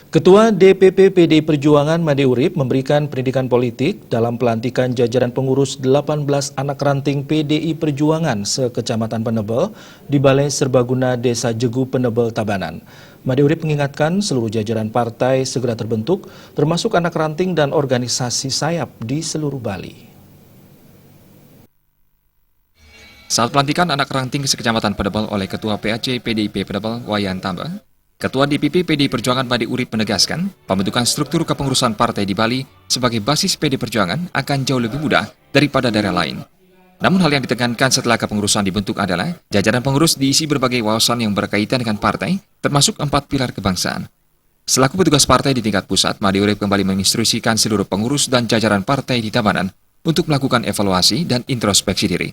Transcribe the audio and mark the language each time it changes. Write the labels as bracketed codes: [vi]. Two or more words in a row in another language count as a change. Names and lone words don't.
[id] Ketua DPP PDI Perjuangan Made Urip memberikan pendidikan politik dalam pelantikan jajaran pengurus 18 anak ranting PDI Perjuangan se-Kecamatan Penebel di Balai Serbaguna Desa Jegu Penebel Tabanan. Made Urip mengingatkan seluruh jajaran partai segera terbentuk, termasuk anak ranting dan organisasi sayap di seluruh Bali. Saat pelantikan anak ranting se-Kecamatan Penebel oleh Ketua PAC PDIP Penebel Wayan Tamba, Ketua DPP PDI Perjuangan Made Urip menegaskan, pembentukan struktur kepengurusan partai di Bali sebagai basis PDI Perjuangan akan jauh lebih mudah daripada daerah lain. Namun hal yang ditekankan setelah kepengurusan dibentuk adalah jajaran pengurus diisi berbagai wawasan yang berkaitan dengan partai, termasuk 4 pilar kebangsaan. Selaku petugas partai di tingkat pusat, Made Urip kembali menginstruksikan seluruh pengurus dan jajaran partai di Tabanan untuk melakukan evaluasi dan introspeksi diri.